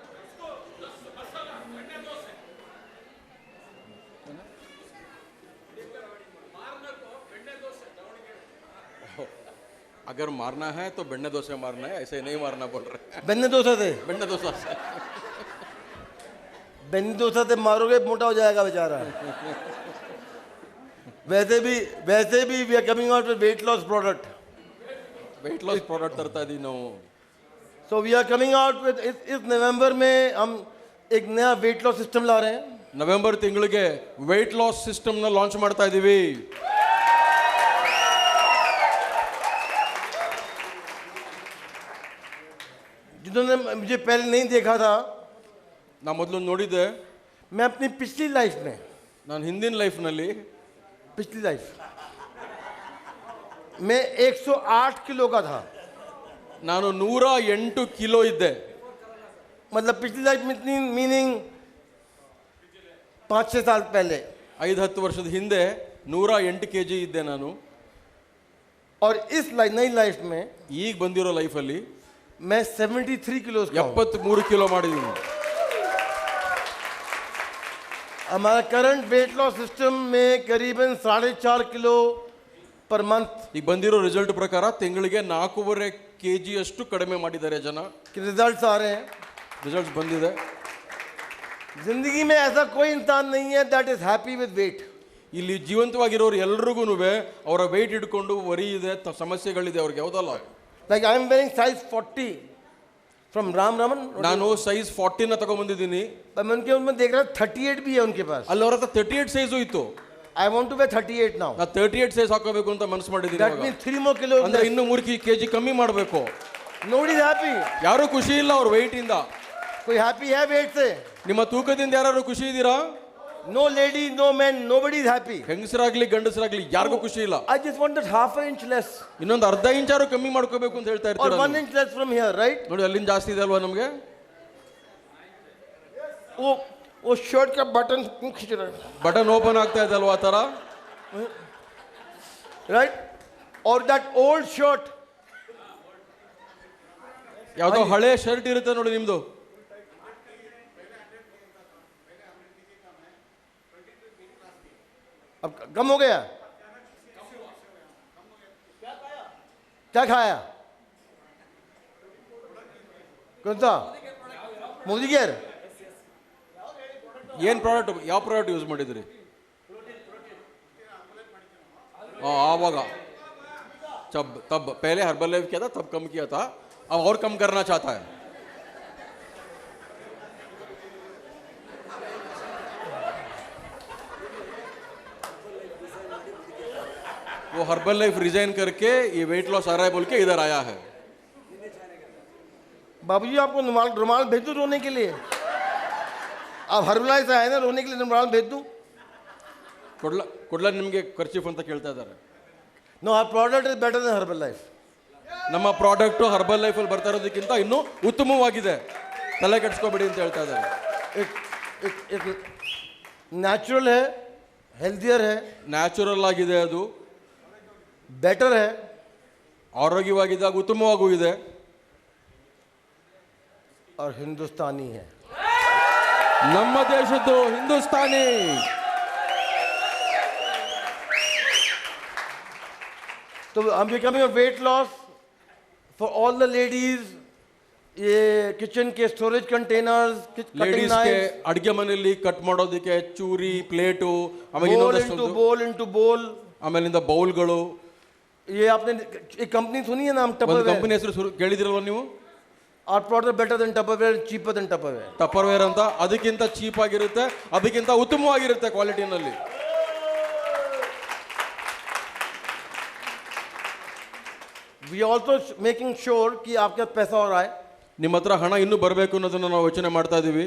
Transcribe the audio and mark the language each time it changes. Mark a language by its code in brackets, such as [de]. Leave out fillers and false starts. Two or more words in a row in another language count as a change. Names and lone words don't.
[hi] अगर मारना है तो बेಣ್ಣೆ ದೋಸೆ मारना है ऐसे नहीं मारना बोल रहे बेन्ने डोसा थे. बेಣ್ಣೆ ದೋಸೆ बेन्ने डोसा थे मारोगे मोटा हो जाएगा बेचारा. वैसे भी [en] we are coming out with weight loss product. weight loss product [kn] ತರ್ತಾ ಇದೀವಿ ನಾವು. [en] so we are coming out with [hi] इस नवंबर में हम एक नया [en] weight loss system [hi] ला रहे हैं. [kn] ನವೆಂಬರ್ ತಿಂಗಳಿಗೆ [en] weight loss [kn] ಸಿಸ್ಟಮ್ನ ಲಾಂಚ್ ಮಾಡ್ತಾ ಇದ್ದೀವಿ. [hi] जिन्होंने मुझे पहले नहीं देखा था, [kn] ನಾ ಮೊದಲು ನೋಡಿದ್ದೆ [hi] मैं अपनी पिछली लाइफ में [kn] ನಾನು ಹಿಂದಿನ ಲೈಫ್ನಲ್ಲಿ [hi] पिछली लाइफ मैं 108 किलो का था. [kn] ನಾನು 108 ಕಿಲೋ ಇದ್ದೆ. [hi] मतलब पिछली लाइफ में इतनी मीनिंग 5-6 साल पहले. [kn] 5-10 ವರ್ಷದ ಹಿಂದೆ 108 kg ಇದ್ದೆ ನಾನು. [hi] और इस नई लाइफ में [kn] ಈಗ ಬಂದಿರೋ ಲೈಫಲ್ಲಿ [hi] मैं 73 किलो का हूं। [kn] 73 ಕಿಲೋ ಮಾಡಿದ್ದೀನಿ. [hi] हमारा [en] current weight loss system [hi] में करीबन 4.5 किलो [en] per month [kn] ಈಗ ಬಂದಿರೋ ರಿಸಲ್ಟ್ ಪ್ರಕಾರ ತಿಂಗಳಿಗೆ 4.5 kg ಅಷ್ಟು ಕಡಿಮೆ ಮಾಡಿದ್ದಾರೆ ಜನ. [hi] के रिजल्ट्स आ रहे हैं। [kn] ರಿಸಲ್ಟ್ಸ್ ಬಂದಿದೆ. [hi] जिंदगी में ऐसा कोई इंसान नहीं है [en] that is happy with weight. [kn] ಇಲ್ಲಿ ಜೀವಂತವಾಗಿರೋರು ಎಲ್ರಿಗೂ ಅವರ ವೆಯ್ಟ್ ಇಟ್ಕೊಂಡು ವರಿ ಇದೆ, ಸಮಸ್ಯೆಗಳಿದೆ ಅವ್ರಿಗೆ, ಹೌದಲ್ಲ? [en] like I am wearing size 40 from Ram Raman. [kn] ನಾನು ಸೈಜ್ 40 ನ ತಗೊಂಡ್ಬಂದಿದ್ದೀನಿ. [hi] मैं उनके उनमें देख रहा 38 भी है उनके पास। [kn] ಅಲ್ಲಿ ಅವ್ರ ಹತ್ರ 38 ಸೈಜು ಇತ್ತು. [en] I want to wear 38 now. [kn] ನಾ 38 ಸೈಜ್ ಹಾಕೋಬೇಕು ಅಂತ ಮನಸ್ಸು ಮಾಡಿದ್ದೀನಿ. [en] that means 3 more kilo. [kn] ಅಂದ್ರೆ ಇನ್ನು 3 kg ಕಮ್ಮಿ ಮಾಡಬೇಕು. [en] nobody is happy. [kn] ಯಾರು ಖುಷಿ ಇಲ್ಲ ಅವ್ರ ವೆಯ್ಟ್ ಇಂದ. [hi] कोई हैप्पी है वेट से? [kn] ನಿಮ್ಮ ತೂಕದಿಂದ ಯಾರು ಖುಷಿ ಇದ್ದೀರಾ? [en] no lady no man nobody is happy. [kn] ಹೆಂಗಸರಾಗ್ಲಿ ಗಂಡಸರಾಗ್ಲಿ ಯಾರಿಗೂ ಖುಷಿ ಇಲ್ಲ. [en] I just want that half an inch less [kn] ಇನ್ನೊಂದು ಅರ್ಧ ಇಂಚಾರು ಕಮ್ಮಿ ಮಾಡ್ಕೋಬೇಕು ಅಂತ ಹೇಳ್ತಾ [en] or [kn] ಇರ್ತೀರಾ [en] 1 inch less from here, right? [kn] ನೋಡಿ ಅಲ್ಲಿಂದ ಜಾಸ್ತಿ ಇದೆ ಅಲ್ವಾ ನಮಗೆ? [hi] वो शर्ट का बटन खींच रहा है, [kn] ಬಟನ್ ಓಪನ್ ಆಗ್ತಾ ಇದೆ ಅಲ್ವಾ ಆ ತರ? [en] right? और that old shirt [kn] ಯಾವ್ದೋ ಹಳೆ ಶರ್ಟ್ ಇರುತ್ತೆ ನೋಡಿ ನಿಮ್ದು, [hi] अब कम हो गया। क्या खाया? कौन सा? मोदी केयर। [kn] ಏನ್ ಪ್ರಾಡಕ್ಟ್, ಯಾವ ಪ್ರಾಡಕ್ಟ್ ಯೂಸ್ ಮಾಡಿದ್ರಿ? [hi] आवागा जब तब पहले हर्बल लाइफ किया था तब कम किया था, अब और कम करना चाहता है. वो हर्बल लाइफ रिजाइन करके ये [en] weight loss [hi] आ रहा है बोल के इधर आया है. बाबूजी आपको रुमाल भेज दूं रोने के लिए? आप हर्बलाइफ से आए ना, रोने के लिए रुमाल भेज दूं? [kn] ಕೊಡ್ಲ ನಿಮಗೆ ಖರ್ಚೀಫ್ ಅಂತ ಕೇಳ್ತಾ ಇದ್ದಾರೆ. [en] no our product is better than Herbal Life. [kn] ನಮ್ಮ ಪ್ರಾಡಕ್ಟ್ ಹರ್ಬಲ್ ಲೈಫ್ ಅಲ್ಲಿ ಬರ್ತಾ ಇರೋದಕ್ಕಿಂತ ಇನ್ನೂ ಉತ್ತಮವಾಗಿದೆ, ತಲೆ ಕೆಡಿಸ್ಕೋಬೇಡಿ ಅಂತ ಹೇಳ್ತಾ ಇದ್ದಾರೆ. [hi] एक नेचुरल है, हेल्थियर है, [kn] ನ್ಯಾಚುರಲ್ ಆಗಿದೆ, ಅದು [hi] बेटर है, [kn] ಆರೋಗ್ಯವಾಗಿದೆ, ಉತ್ತಮವಾಗೂ ಇದೆ, [hi] और हिंदुस्तानी है. [kn] ನಮ್ಮ ದೇಶದ್ದು ಹಿಂದೂಸ್ತಾನಿ. [en] तो I'm becoming a weight loss for all the ladies. [hi] ये किचन के [en] storage containers, cutting [kn] ಲೇಡೀಸ್ ಗೆ [hi] नाइफ, [kn] ಅಡಿಗೆ ಮನೆಯಲ್ಲಿ ಕಟ್ ಮಾಡೋದಕ್ಕೆ ಚೂರಿ, ಪ್ಲೇಟು, ಆಮೇಲೆ [hi] बोल [kn] ಇನ್ನೊಂದಷ್ಟು, [en] into bowl. [kn] ಆಮೇಲಿಂದ ಬೌಲ್ಗಳು. [hi] ये आपने एक कंपनी सुनी है नाम [kn] ಒಂದು [hi] टपरवेयर? [kn] ಕಂಪನಿ ಹೆಸರು ಕೇಳಿದಿರಲ್ವ ನೀವು? [en] Our product better than Tupperware, cheaper than Tupperware. [kn] ಟಪ್ಪರ್ವೇರ್ ಅಂತ, ಅದಕ್ಕಿಂತ ಚೀಪ್ ಆಗಿರುತ್ತೆ, ಅದಕ್ಕಿಂತ ಉತ್ತಮವಾಗಿರುತ್ತೆ ಕ್ವಾಲಿಟಿನಲ್ಲಿ. [en] We are also making sure [hi] कि आपके पास पैसा और आए. [kn] ನಿಮ್ಮ ಹತ್ರ ಹಣ ಇನ್ನೂ ಬರಬೇಕು ಅನ್ನೋದನ್ನ ನಾವು ಯೋಚನೆ ಮಾಡ್ತಾ ಇದೀವಿ.